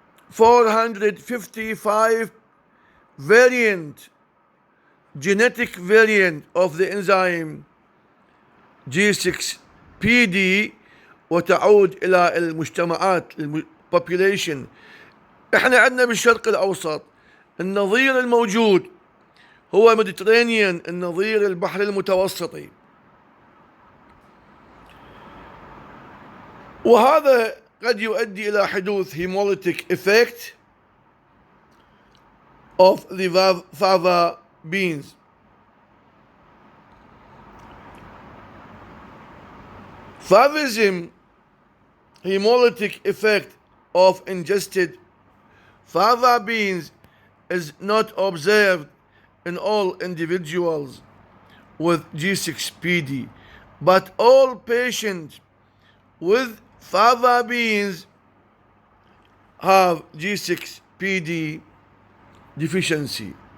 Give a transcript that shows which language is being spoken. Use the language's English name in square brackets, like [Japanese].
[English] 455 variant, genetic variant of the enzyme G6PD، [Arabic] وتعود إلى المجتمعات [English] population. [Arabic] احنا عندنا بالشرق الأوسط النظير الموجود هو ميديترينيان، النظير البحر المتوسطي، وهذا قد يؤدي إلى حدوث [English] hemolytic effect of the fava beans. Favism, hemolytic effect of ingested fava beans, is not observed in all individuals with G6PD, but all patients with fava beans have G6PD deficiency.